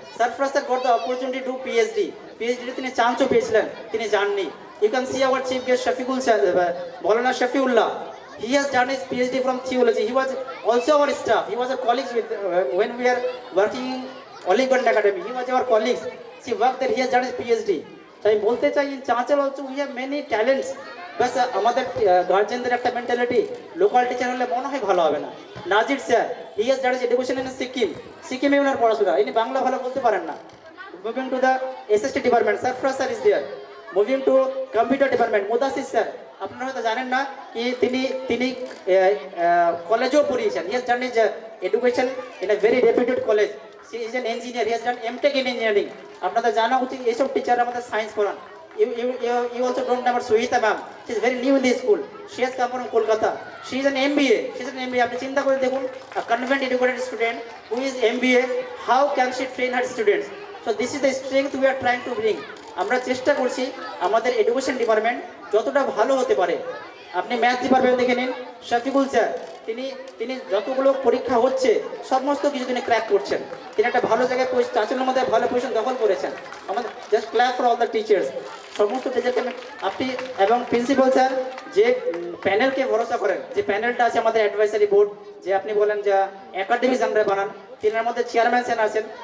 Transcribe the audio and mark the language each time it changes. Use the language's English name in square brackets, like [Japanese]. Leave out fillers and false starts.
[English] Sarfraz sir got the opportunity to do PhD [Bangla] তিনি চান্সও পেয়েছিলেন, তিনি যাননি। [English] You can see our chief guest Shafiqul Maulana Shafiullah, he has done his PhD from theology, he was also our staff, he was a colleague with when we are working Oligarch Academy, he was our colleagues, he worked there, he has done his PhD. [Bangla] So আমি বলতে চাই, [English] in Chanchal also we have many talents, [Bangla] বাস আমাদের গার্জেনদের একটা mentality, local teacher হলে মনে হয় ভালো হবে না। নাজির sir, [English] he has done education in [Bangla] সিকিমে ওনার পড়াশোনা, ইনি বাংলা ভালো বলতে পারেন না। [English] Moving to the SST department, Sarfaraz sir is there. Moving to computer department, Mudasir sir, [Bangla] আপনারা হয়তো জানেন না কি তিনি কলেজেও পড়িয়েছেন, [English] He has done his education in a very reputed college, he is an engineer, he has done MTech in engineering. [Bangla] আপনাদের জানা উচিত এইসব টিচার আমাদের সায়েন্স পড়ান। [English] You also don't know about Suhita ma'am. She is very new in this school. She has come from Kolkata. She is an MBA. [Bangla] আপনি চিন্তা করে দেখুন, [English] a convent educated student who is MBA, how can she train her students? So this is the strength we are trying to bring. [Bangla] আমরা চেষ্টা করছি আমাদের education department যতটা ভালো হতে পারে। আপনি ম্যাথ ডিপার্টমেন্ট দেখে নিন, শফিকুল স্যার, তিনি যতগুলো পরীক্ষা হচ্ছে সমস্ত কিছু তিনি ক্র্যাক করছেন, তিনি একটা ভালো জায়গায় চাঁচলের মধ্যে ভালো পজিশন দখল করেছেন। আমাদের [English] just clap for all the teachers, [Bangla] সমস্ত টিচারকে আপনি এবং প্রিন্সিপাল স্যার যে প্যানেলকে ভরসা করেন, যে প্যানেলটা আছে আমাদের অ্যাডভাইসারি বোর্ড, যে আপনি বলেন যে একাডেমিক আমরা বানান, তিনার মধ্যে চেয়ারম্যান স্যার আছেন।